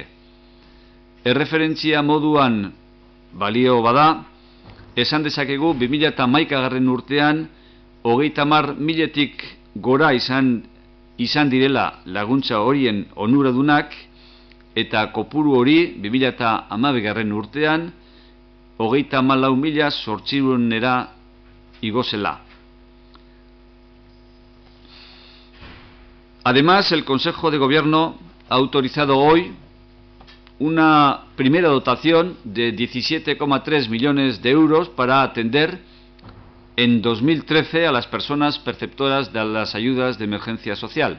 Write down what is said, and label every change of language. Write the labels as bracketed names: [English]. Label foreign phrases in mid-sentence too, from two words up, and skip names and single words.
[Basque] Erreferentzia moduan balio bada, esan dezakegu 2011 urtean 30.000-tik gora izan direla laguntza horien onuradunak, eta kopuru hori 2012 urtean 34.800-era igozela. [Spanish] Además, el Consejo de Gobierno ha autorizado hoy una primera dotación de 17,3 millones de euros para atender en 2013 a las personas perceptoras de las ayudas de emergencia social.